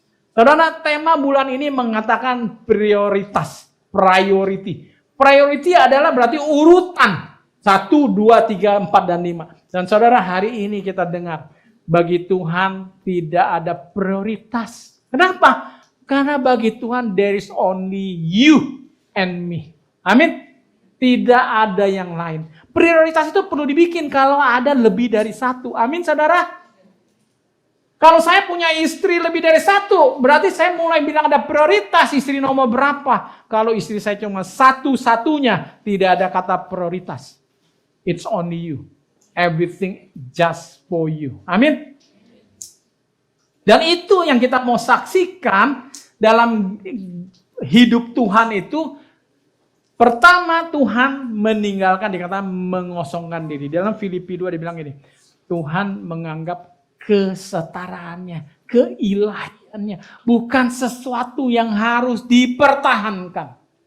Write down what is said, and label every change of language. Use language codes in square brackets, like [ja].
[id] Saudara, tema bulan ini mengatakan prioritas, priority. Priority adalah berarti urutan. 1, 2, 3, 4, dan 5. Dan saudara, hari ini kita dengar, bagi Tuhan tidak ada prioritas. Kenapa? Karena bagi Tuhan [en] there is only you and me. [id] Amin. Tidak ada yang lain. Prioritas itu perlu dibikin kalau ada lebih dari satu. Amin saudara. Kalau saya punya istri lebih dari satu, berarti saya mulai bilang ada prioritas istri nomor berapa. Kalau istri saya cuma satu-satunya, tidak ada kata prioritas. [en] It's only you. Everything just for you. [id] Amin. Dan itu yang kita mau saksikan dalam hidup Tuhan itu. Pertama, Tuhan meninggalkan, dikatakan mengosongkan diri. Dalam Filipi 2 dibilang gini, Tuhan menganggap kesetaraannya, keilahiannya, bukan sesuatu yang harus dipertahankan.